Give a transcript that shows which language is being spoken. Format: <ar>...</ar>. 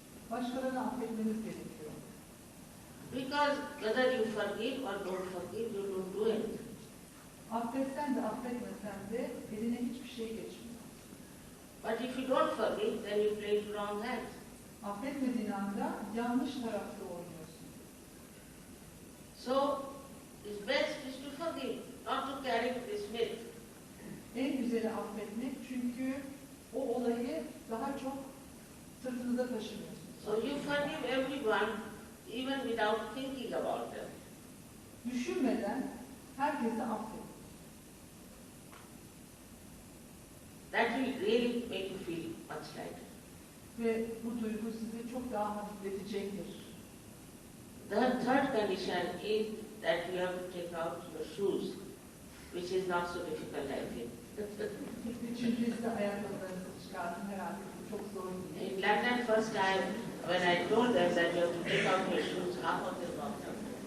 <tr>Başkalarını affetmeniz gerekiyor.</tr> <en>Because whether you forgive or don't forgive, you don't do anything.</en> <tr>Affetsen de affetmesen de eline hiçbir şey geçmiyor.</tr> <en>But if you don't forgive, then you play to wrong hands.</en> <tr>Affetmediğin anda yanlış tarafta oynuyorsun.</tr> <en>So it's best is to forgive, not to carry this myth.</en> <tr>En güzeli affetmek çünkü o olayı daha çok sırtınıza taşımıyorsunuz.</tr> <en>So you forgive everyone even without thinking about them.</en> <tr>Düşünmeden herkese affedin.</tr> <en>That will really make you feel much lighter.</en> <tr>Ve bu duygu sizi çok daha hafifletecektir.</tr> <en>The third condition is that you have to take out your shoes, which is not so difficult, I think.</en> <tr>Üçüncü ise ayakkabılarınızı çıkartın, herhalde bu çok zor değil.</tr> <en>In London, first time when I told them that you have to take out your shoes, half of them walked out.</en>